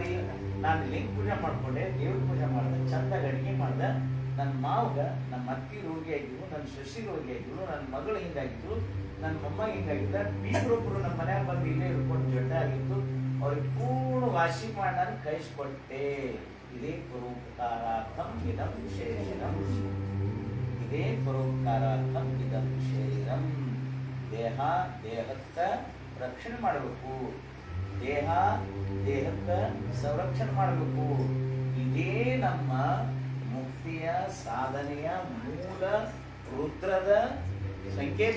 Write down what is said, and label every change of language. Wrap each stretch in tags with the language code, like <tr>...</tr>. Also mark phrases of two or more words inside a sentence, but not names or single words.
<kn>ನಾನು ಲಿಂಗ ಪೂಜೆ ಮಾಡ್ಕೊಂಡೆ, ದೇವ್ರ ಪೂಜೆ ಮಾಡಿದೆ, ಚಂದಾಗ ಅಡುಗೆ ಮಾಡ್ದೆ. ನನ್ನ ಮಾವಗ ನಮ್ಮ ಅತ್ತಿ ರೋಗಿ ಆಗಿದ್ರು, ನನ್ನ ಸೊಸಿ ರೋಗಿ ಆಗಿದ್ರು, ನನ್ನ ಮಗಳು ಹಿಂಗಾಗಿದ್ರು, ನನ್ನ ಮೊಮ್ಮ ಹಿಂಗಾಗಿದ್ದ. ಬೀಗರೊಬ್ಬರು ನಮ್ಮ ಮನ್ಯಾಗ ಬಂದು ಇಲ್ಲೇ ಇಟ್ಕೊಂಡು ಜೊಡ್ಡ ಆಗಿತ್ತು. ಅವ್ರಿಗೆ ಪೂರ್ಣ ವಾಸಿ ಮಾಡಿ ನಾನು ಕಳಿಸ್ಕೊಟ್ಟೆ.</kn> <sa>ಇದೇ ಪರೋಪಕಾರಾರ್ಥಂ ಇದಂ ಶರೀರಂ. ಇದೇ ಪರೋಪಕಾರಾರ್ಥಂ ಇದಂ ಶರೀರಂ.</sa> <kn>ದೇಹಕ್ಕ ರಕ್ಷಣೆ ಮಾಡಬೇಕು, ದೇಹಕ್ಕ ಸಂರಕ್ಷಣೆ ಮಾಡಬೇಕು. ಇದೇ ನಮ್ಮ ಮುಕ್ತಿಯ ಸಾಧನೆಯ ಮೂಲ ರುದ್ರದ ಸಂಕೇತ.</kn>